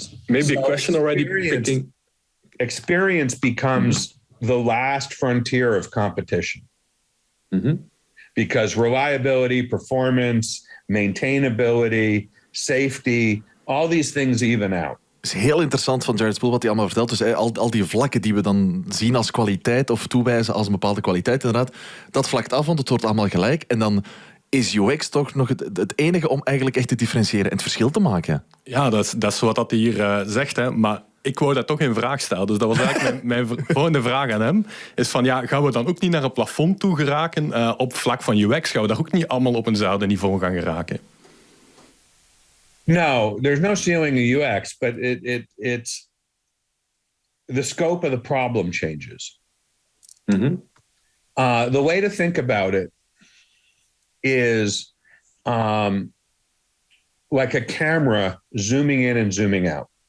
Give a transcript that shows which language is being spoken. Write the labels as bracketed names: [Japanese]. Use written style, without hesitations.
[English] maybe a question already. Experience becomes the last frontier of competition. Because reliability, performance, maintainability, safety, all these things even out. [Dutch] Het is heel interessant van Jared Spool wat hij allemaal vertelt. Dus al die vlakken die we dan zien als kwaliteit of toewijzen als een bepaalde kwaliteit, inderdaad, dat vlakt af, want het wordt allemaal gelijk. En dan is UX toch nog het enige om eigenlijk echt te differentiëren en het verschil te maken. Ja, dat is wat hij hier zegt. Hè. Maar ik wou dat toch in vraag stellen. Dus dat was eigenlijk mijn volgende vraag aan hem. Is van, ja, gaan we dan ook niet naar een plafond toe geraken op vlak van UX? Gaan we daar ook niet allemaal op eenzelfde niveau gaan geraken? [English] No, there's no ceiling in UX, but it's the scope of the problem changes. The way to think about it is like a camera zooming in and zooming out.